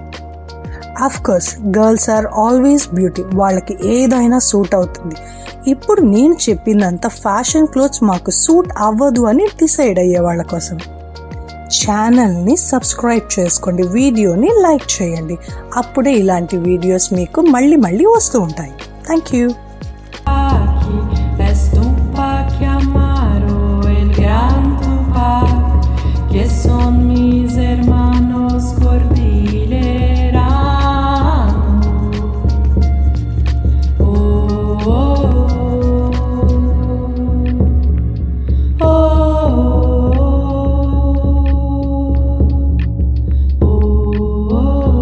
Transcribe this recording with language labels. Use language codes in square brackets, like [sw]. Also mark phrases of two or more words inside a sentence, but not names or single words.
[en] of course girls are always beauty, [te] వాళ్ళకి ఏదైనా సూట్ అవుతుంది. ఇప్పుడు నేను చెప్పిందంతా [en] fashion clothes [te] మాకు సూట్ అవ్వదు అని డిసైడ్ అయ్యే వాళ్ళ కోసం. ఛానల్ని సబ్స్క్రైబ్ చేసుకోండి, వీడియోని లైక్ చేయండి. అప్పుడే ఇలాంటి వీడియోస్ మీకు మళ్ళీ వస్తూ ఉంటాయి. [en] thank you. [es] Son mis hermanos cordilleranos. Oh, oh, oh, oh.